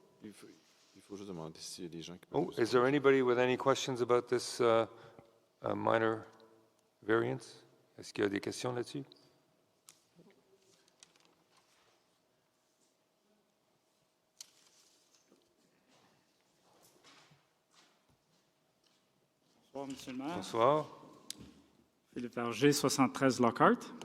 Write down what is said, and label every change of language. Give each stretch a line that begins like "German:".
French: Il faut juste demander s'il y a des gens qui
English: Oh, is there anybody with any questions about this minor variance?
French: Est-ce qu'il y a des questions là-dessus? Bonsoir, Monsieur le maire. Bonsoir. Philippe Verger, 73 Lockhart.